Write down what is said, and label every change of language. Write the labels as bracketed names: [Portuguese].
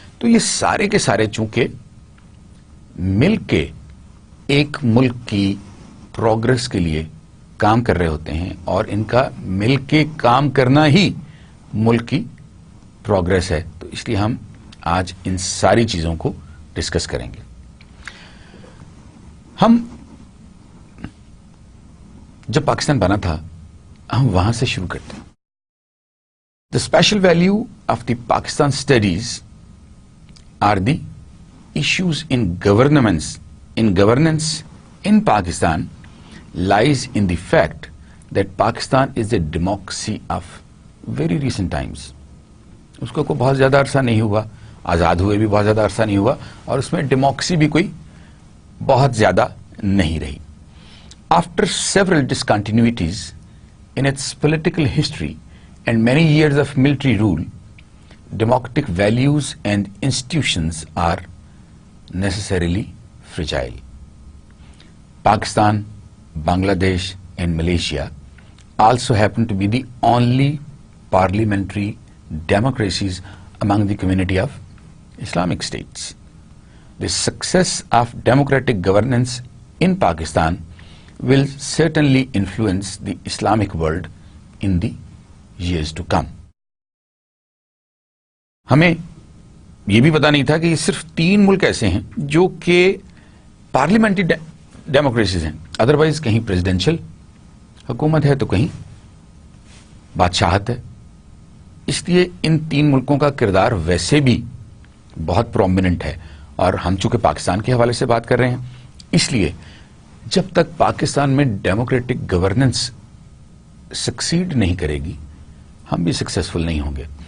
[Urdu] تو یہ سارے کے سارے چونکہ مل کے ایک ملک کی پروگرس کے لیے کام کر رہے ہوتے ہیں، اور ان کا مل کے کام کرنا ہی ملک کی پروگرس ہے، تو اس لیے ہم آج ان ساری چیزوں کو ڈسکس کریں گے. ہم جب پاکستان بنا تھا ہم وہاں سے شروع کرتے ہیں. [English] The special value of the Pakistan studies are the issues in governance in Pakistan lies in the fact that Pakistan is a democracy of very recent times. [Urdu] اس کو کوئی بہت زیادہ عرصہ نہیں ہوا، آزاد ہوئے بھی بہت زیادہ عرصہ نہیں ہوا، اور اس میں ڈیموکریسی بھی کوئی بہت زیادہ نہیں رہی. [English] After several discontinuities in its political history and many years of military rule, democratic values and institutions are necessarily fragile. Pakistan, Bangladesh and Malaysia also happen to be the only parliamentary democracies among the community of Islamic states. The success of democratic governance in Pakistan will certainly influence the Islamic world in the years to come. [Urdu] ہمیں یہ بھی پتا نہیں تھا کہ یہ صرف 3 ملک ایسے ہیں جو کہ پارلیمنٹری ڈیموکریسیز ہیں، ادروائز کہیں پریزیڈینشل حکومت ہے تو کہیں بادشاہت ہے. اس لیے ان 3 ملکوں کا کردار ویسے بھی بہت پرومیننٹ ہے، اور ہم چونکہ پاکستان کے حوالے سے بات کر رہے ہیں، اس لیے جب تک پاکستان میں ڈیموکریٹک گورننس سکسیڈ نہیں کرے گی ہم بھی سکسیسفل نہیں ہوں گے.